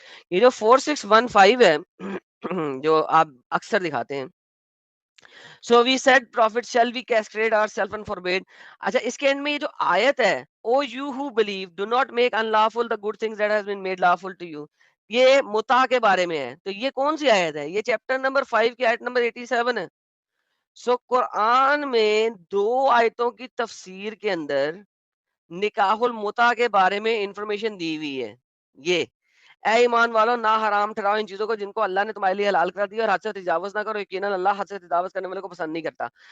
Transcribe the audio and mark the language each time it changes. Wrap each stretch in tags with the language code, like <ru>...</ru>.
<ur>یہ جو 4615 ہے جو آپ اکثر دکھاتے ہیں.</ur> <en>So we said prophets shall we castrate ourselves and forbid.</en> <ur>اچھا اس کے اینڈ میں یہ جو آیت ہے</ur> <en>O you who believe do not make unlawful the good things that has been made lawful to you.</en> <ur>یہ متع کے بارے میں ہے. تو یہ کون سی آیت ہے؟ یہ چیپٹر نمبر 5 کی آیت نمبر 87 ہے. سو قرآن میں 2 آیتوں کی تفسیر کے اندر نکاح المتع کے بارے میں انفارمیشن دی ہوئی ہے. یہ اے ایمان والو نہ حرام ٹھہراؤ ان چیزوں کو جن کو اللہ نے تمہارے لیے حلال کر دیا، اور حد سے تجاوز نہ کرو، یقیناً اللہ حد سے تجاوز کرنے والے کو پسند نہیں کرتا.</ur>